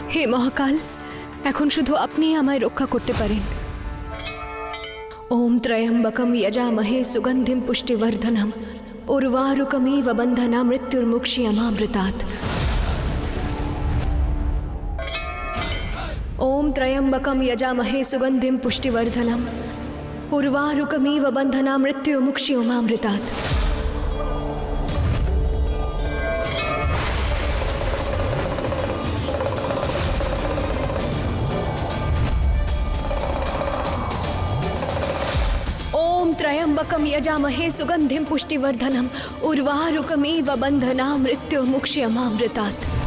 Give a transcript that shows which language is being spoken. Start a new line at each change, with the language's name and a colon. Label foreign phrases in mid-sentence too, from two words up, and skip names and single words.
Bangla: মহাকাল, এখন শুধু আপনিই আমায় রক্ষা করতে পারেন।
Sanskrit: ওম ত্রয়ম্বকম যজামহে সুগন্ধিম পুষ্টিবর্ধনম উর্বারুকমিব বন্ধনা মৃত্যুর্মুক্ষীয়মামৃতাৎ। ओम त्र्यंबकम यजामहे सुगंधिम पुष्टिवर्धनम उर्वारुकमिव बंधना मृत्युमुक्षीयमामृतात्। ओम त्र्यंबकम यजामहे सुगंधिम पुष्टिवर्धनम उर्वारुकमिव बंधना मृत्युमुक्षीयमामृतात्।